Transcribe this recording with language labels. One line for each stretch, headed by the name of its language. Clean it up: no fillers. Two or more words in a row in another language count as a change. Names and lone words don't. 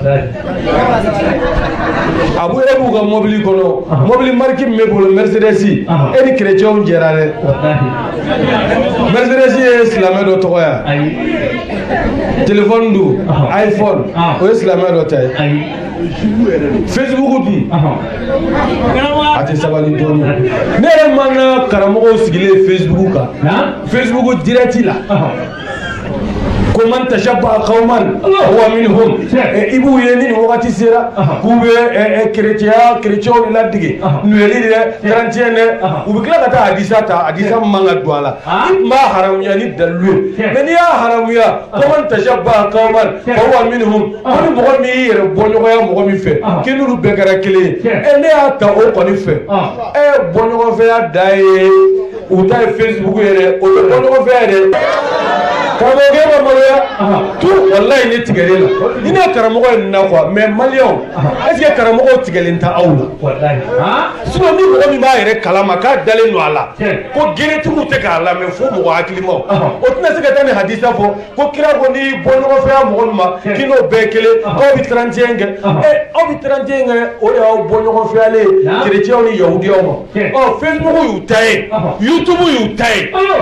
Bambara: a b'u yɛrɛ b'u ka mobili kɔnɔ mobili marque min bɛ bolo Mercedes e ni chrétienw jɛra dɛ Mercedes ye silamɛ dɔ tɔgɔ ye téléphone don iPhone o ye silamɛ dɔ ta ye Facebook dun a tɛ sabali dɔɔnin ne yɛrɛ man ka karamɔgɔw sigilen Facebook kan Facebook direct la ko
Arabic: من تشبه قوما هو
Bambara: minhum i b'u ye ni wagati sera k'u bɛ chrétienw de ladege nuweli dɛ 31 dɛ u bɛ tila ka taa hadisa man ka don a la i tun b'a haramuya ni dalilu ye mais n'i y'a haramuya ko
Arabic: من تشبه قوما هو منهم
Bambara: ko ni mɔgɔ min y'i yɛrɛ bɔɲɔgɔnya mɔgɔ min fɛ k'i n'olu bɛɛ kɛra kelen ye ne y'a ta o kɔni fɛ bɔɲɔgɔnfɛya da ye u ta ye Facebook yɛrɛ o tɛ bɔɲɔgɔnfɛya yɛrɛ karamɔgɔ ma maloya tu wallahi ne tigɛlen la ni ne karamɔgɔ ye na
French: quoi mais
Bambara: maliyɛnw est
French: ce que
Bambara: karamɔgɔw tigɛlen tɛ aw la wallahi sinon ni mɔgɔ min b'a yɛrɛ kalama k'a dalen don a la ko gɛrɛtigiw tɛ k'a lamɛn fo mɔgɔ hakilimaw o tɛna se ka taa ni hadisa fɔ ko kira ko ni bɔɲɔgɔnfɛya mɔgɔ min ma k'i n'o bɛɛ kelen aw bɛ 31 kɛ aw bɛ 31 kɛ o de y'aw bɔɲɔgɔnfɛyalen chrétienw ni yahudiyaw ma Facebook y'u ta ye YouTube y'u ta ye